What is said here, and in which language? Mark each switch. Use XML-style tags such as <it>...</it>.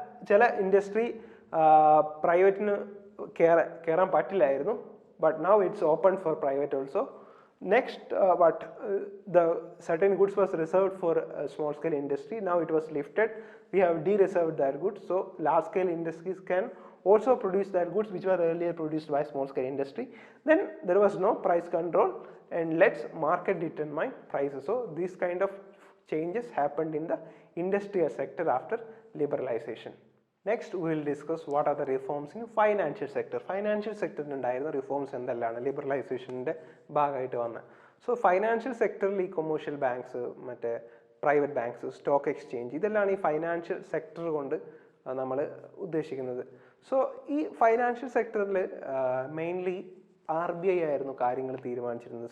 <ml>ചില ഇൻഡസ്ട്രി പ്രൈവറ്റിന് കയറാൻ പറ്റില്ലായിരുന്നു.</ml> <en>But now it's open for private also. Next, the certain goods was reserved for small scale industry. Now it was lifted. We have de-reserved that goods. So large scale industries can also produce that goods which were earlier produced by small scale industry. Then there was no price control and let's market determine prices. So these kind of changes happened in the industrial sector after liberalization. Next we will discuss what are the reforms in financial sector.</en> <ml>Financial sector ഉണ്ടായിരുന്ന reforms എന്തെല്ലാം ലിബറലൈസേഷൻ്റെ ഭാഗമായിട്ട് വന്നത്. So financial സെക്ടറിൽ ഈ commercial banks, മറ്റേ private banks, stock exchange, ഇതെല്ലാം ഈ financial sector കൊണ്ട് നമ്മൾ ഉദ്ദേശിക്കുന്നത്. സോ ഈ ഫൈനാൻഷ്യൽ സെക്ടറിൽ മെയിൻലി RBI ആയിരുന്നു കാര്യങ്ങൾ തീരുമാനിച്ചിരുന്നത്.</ml>